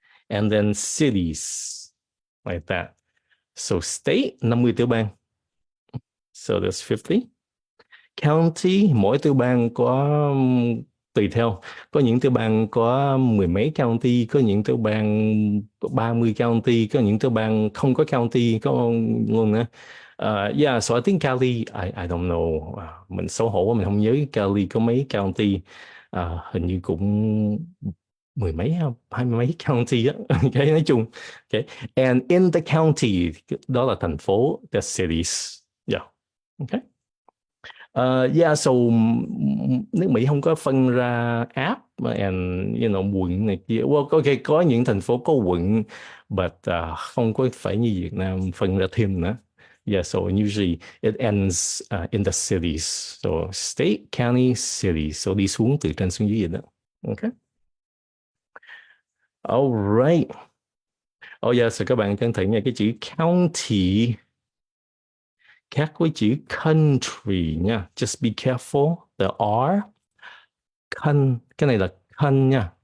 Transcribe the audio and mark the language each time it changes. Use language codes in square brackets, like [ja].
[en] And then cities. Like that. So state, 50 tiểu bang. So there's 50. [vi] County, mỗi tiểu bang có tùy theo. Có những tiểu bang có mười mấy county, có những tiểu bang có 30 county, có những tiểu bang không có county, có luôn nữa. [en] Yeah, so I think Cali, I don't know. [vi] Mình xấu hổ, mình không nhớ Cali có mấy county. Hình như cũng mười mấy, 20 mấy county á. Okay, nói chung. Okay. And in the county, đó là thành phố, [en] the cities. [vi] Yeah. Okay. Yeah, so nước Mỹ không có phân ra áp and quận này kia. Well, okay, có những thành phố có quận, but không có phải như Việt Nam phân ra thêm nữa. [en] Yeah, so usually it ends in the cities. [vi] So state, county, city. So đi xuống từ trên xuống dưới vậy đó. Okay. [en] All right. Oh yeah, [vi] so các bạn cẩn thận nha, cái chữ county khác với chữ country nha. [en] Just be careful. The R, [vi] cái này là nha.